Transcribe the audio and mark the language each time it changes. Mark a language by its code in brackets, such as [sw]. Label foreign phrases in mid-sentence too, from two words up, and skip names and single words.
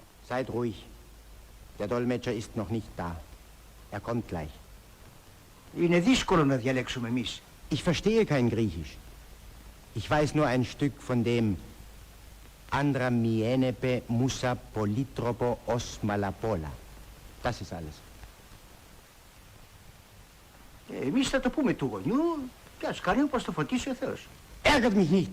[de] Seid ruhig. Der Dolmetscher ist noch nicht da. Er kommt gleich. [el] Είναι δύσκολο να διαλέξουμε εμείς. [de] Ich verstehe kein Griechisch. Ich weiß nur ein Stück von dem [el] Ἄνδρα μοι ἔννεπε Μοῦσα πολύτροπον ὃς μάλα πολλὰ. [de] Das ist alles. [el] Εμείς θα το πούμε του γονιού και ας κάνει όπως το φωτίσει ο Θεός. [de] Ärgert mich nicht.